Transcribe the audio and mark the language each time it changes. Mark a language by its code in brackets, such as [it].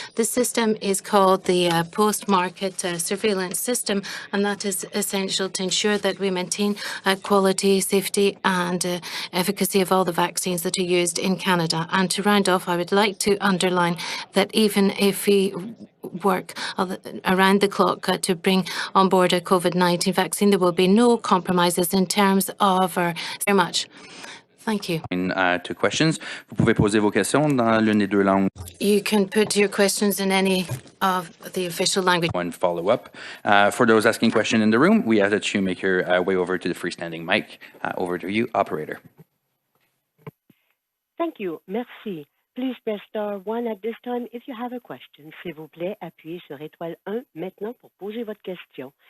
[en] The system is called the post-market surveillance system, and that is essential to ensure that we maintain quality, safety and efficacy of all the vaccines that are used in Canada. And to round off, I would like to underline that even if we work around the clock to bring on board a COVID-19 vaccine, there will be no compromises in terms of our very much. Thank you. To questions. [fr] Vous pouvez poser vos questions dans l'une des deux langues. [en] You can put your questions in any of the official language. One follow-up. For those asking questions in the room, we ask that you make your way over to the freestanding mic. Over to you, operator. Thank you. Merci. Please press star 1 at this time if you have a question. [fr] S'il vous plaît, appuyez sur étoile 1 maintenant pour poser votre question.